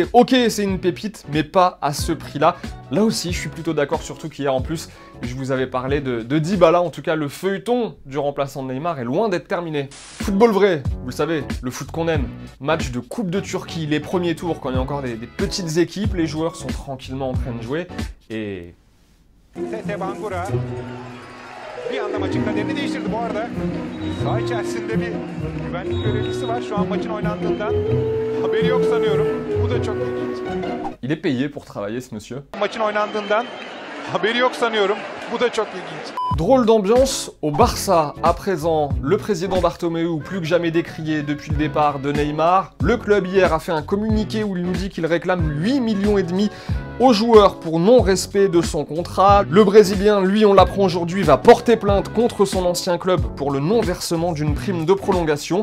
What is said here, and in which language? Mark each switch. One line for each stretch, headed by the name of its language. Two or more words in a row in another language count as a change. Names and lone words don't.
French: Ok, c'est une pépite, mais pas à ce prix-là. Là aussi, je suis plutôt d'accord, surtout qu'hier, en plus, je vous avais parlé de Dybala. En tout cas, le feuilleton du remplaçant de Neymar est loin d'être terminé. Football vrai, vous le savez, le foot qu'on aime. Match de Coupe de Turquie, les premiers tours, quand il y a encore des petites équipes, les joueurs sont tranquillement en train de jouer. Et...
Turkish: Bir anda maçın kaderini değiştirdi bu arada. Saha içerisinde bir güvenlik görevlisi var. Şu an maçın oynandığından haberi yok sanıyorum. Bu da çok ilginç.
French: Il est payé pour travailler ce monsieur.
Turkish: Maçın oynandığından haberi yok sanıyorum. Bu da çok ilginç.
French: Drôle d'ambiance au Barça. À présent, le président Bartomeu, plus que jamais décrié depuis le départ de Neymar. Le club hier a fait un communiqué où il nous dit qu'il réclame 8,5 millions aux joueurs pour non-respect de son contrat. Le Brésilien, lui, on l'apprend aujourd'hui, va porter plainte contre son ancien club pour le non-versement d'une prime de prolongation.